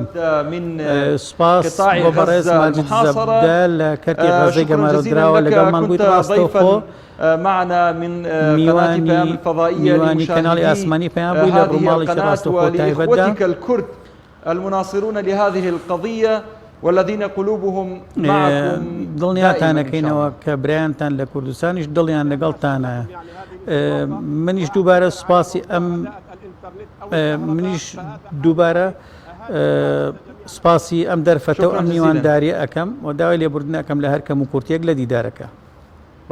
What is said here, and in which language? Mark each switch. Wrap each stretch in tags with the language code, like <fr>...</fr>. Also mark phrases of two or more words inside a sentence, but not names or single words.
<ckb>سوپاس بۆ بەڕێز ماجید زەبدە لە کەرتی غەزەی گەمارەدراوە لەگەڵمان بوویت. ڕاستەوخۆ میوانی کەناڵی ئاسمانی پێیان بووی لە ڕووماڵێکی ڕاستەوخۆ تایبەتدا.</ckb> <ar>المناصرون لهذه القضية والذين قلوبهم معكم</ar> <ckb>دڵنیاتانەکەینەوە کە برایانتان لە کوردستانیش دڵیان لەگەڵتانە. منیش دووبارە سوپاسی منیش دووبارە سوپاسی ئەم دەرفەتە و ئەم میوانداریە ئەەکەم و داوای لێبوردن ئەەکەم لە هەر کەم و کورتێک لە دیدارەکە.</ckb>